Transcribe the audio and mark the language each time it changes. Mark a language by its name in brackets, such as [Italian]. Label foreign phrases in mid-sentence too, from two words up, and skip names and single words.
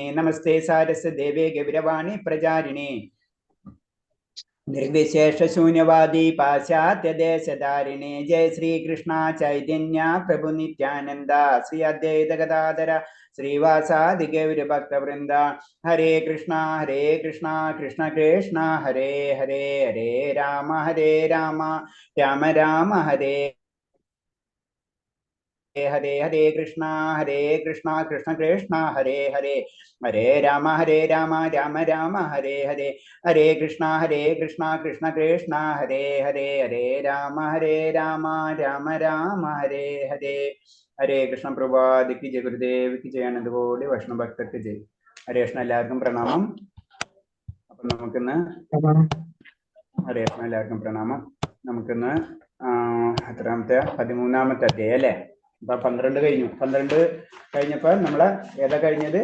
[Sanskrit] നമസ്തേ സാരസ്വതേ ഗൗരവാണി പ്രചാരിണേ നിർവിശേഷശൂന്യവാദി പാശ്ചാത്യദേശധാരിണേ. ജയ ശ്രീകൃഷ്ണ ചൈതന്യ പ്രഭു നിത്യാനന്ദ ശ്രീ അദ്വൈത ഗദാധര ശ്രീവാസാദി ഗൗരഭക്തവൃന്ദ. ഹരേ കൃഷ്ണ കൃഷ്ണ കൃഷ്ണ ഹരേ ഹരേ, ഹരേ രാമ രാമ രാമ ഹരേ ഹരേ. ഹരേ കൃഷ്ണ കൃഷ്ണ കൃഷ്ണ ഹരേ ഹരേ, ഹരേ രാമ രാമ രാമ ഹരേ ഹരേ. ഹരേ കൃഷ്ണ കൃഷ്ണ കൃഷ്ണ ഹരേ ഹരേ, ഹരേ രാമ രാമ രാമ ഹരേ ഹരേ. ഹരേ കൃഷ്ണ. [Malayalam] പ്രഭാതിക്ക് ജയ, ഗുരുദേവിക്ക് ജയ, അനന്തകോടി വൈഷ്ണവ ഭക്തർക്ക് ജയ്. ഹരേ കൃഷ്ണ. എല്ലാവർക്കും പ്രണാമം. അപ്പൊ നമുക്കിന്ന് ഹരേ കൃഷ്ണ. എല്ലാവർക്കും പ്രണാമം. നമുക്കിന്ന് എത്രാമത്തെ 13ാമത്തെ അധ്യായം അല്ലേ? അപ്പൊ 12 കഴിഞ്ഞു. 12 കഴിഞ്ഞപ്പോ നമ്മള് ഏതാ കഴിഞ്ഞത്?